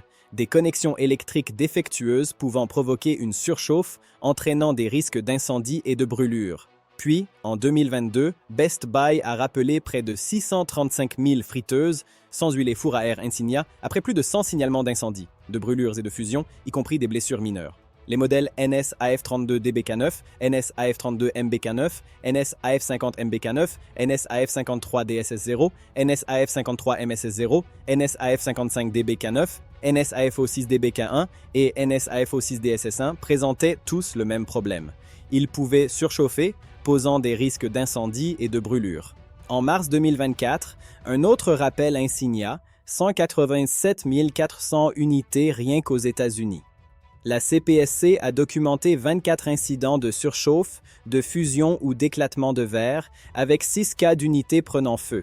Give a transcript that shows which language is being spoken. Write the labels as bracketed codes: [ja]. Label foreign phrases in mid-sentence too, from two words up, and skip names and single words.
[fr] Des connexions électriques défectueuses pouvant provoquer une surchauffe, entraînant des risques d'incendie et de brûlure. Puis, en 2022, Best Buy a rappelé près de 635 000 friteuses, sans huile et four à air Insignia, après plus de 100 signalements d'incendie, de brûlures et de fusion, y compris des blessures mineures. Les modèles NS-AF32DBK9, NS-AF32MBK9, NS-AF50MBK9, NS-AF53DSS0, NS-AF53MSS0, NS-AF55DBK9, NS-AFO6DBK1 et NS-AFO6DSS1 présentaient tous le même problème. Ils pouvaient surchauffer, posant des risques d'incendie et de brûlure. En mars 2024, un autre rappel Insignia, 187 400 unités rien qu'aux États-Unis. La CPSC a documenté 24 incidents de surchauffe, de fusion ou d'éclatement de verre, avec 6 cas d'unités prenant feu.